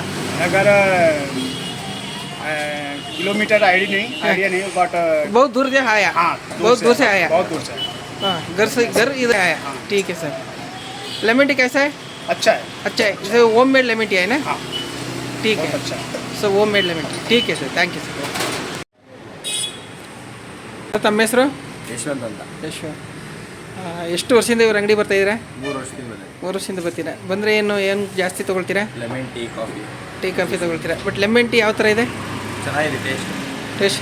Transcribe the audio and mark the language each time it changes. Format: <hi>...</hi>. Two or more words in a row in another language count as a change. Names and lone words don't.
<hi>मेरा घर किलोमीटर आइडिया नहीं बट बहुत दूर से आया. हाँ, बहुत दूर से आया. बहुत दूर से. हाँ, घर इधर आया. ठीक है सर.</hi> <en>lemon tea</en> <hi>कैसा है? अच्छा है. अच्छा है. जैसे</hi> <en>home made lemon tea</en> <hi>है ना? हाँ, ठीक है. बहुत अच्छा है.</hi> <en>sir home made lemon tea.</en> <hi>ठीक है सर,</hi> <en>thank you sir.</en> <kn>ತಮ್ಮ ಹೆಸರು? ಯಶವಂತ್ ಅಂತ. ಎಷ್ಟು ವರ್ಷದಿಂದ ಇವ್ರ ಅಂಗಡಿ ಬರ್ತಾ ಇದ್ದೀರಾ? 3 ವರ್ಷದಿಂದ ಬಂದೆ. 3 ವರ್ಷದಿಂದ ಬರ್ತೀರಾ. ಬಂದರೆ ಏನು ಜಾಸ್ತಿ ತೊಗೊಳ್ತೀರಾ?</kn> <en>lemon tea,</en> <kn>ಕಾಫಿ ತೊಗೊಳ್ತೀರಾ. ಬಟ್</kn> <en>lemon tea</en> <kn>ಯಾವ ಥರ ಇದೆ? ಚೆನ್ನಾಗಿದೆ. ಟೇಸ್ಟ್</kn>